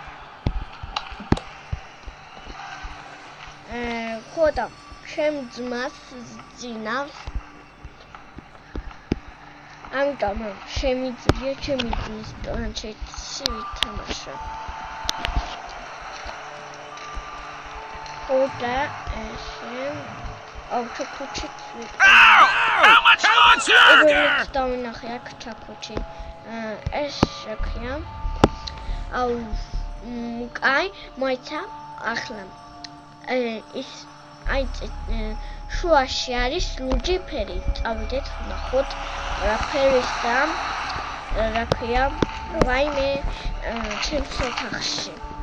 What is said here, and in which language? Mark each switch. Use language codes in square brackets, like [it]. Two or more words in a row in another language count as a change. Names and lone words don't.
[ka] ხოდა ჩემ ძმას ძინავს. ამიტომ შემიძლია ჩემი ძმის პლანშეტში ვითამაშო. ხოდა ესე ავტოკუჩით [en] How much longer? [ka] დავინახე აქ ჩაქუჩი. ეს შექია. აუ კაი, მოიცა ახლა. ის აი შუაში არის ლურჯი ფერი. წავიდეთ ვნახოთ რა ფერისა. რა ქვია, ვაიმე ჩემს ოთახში.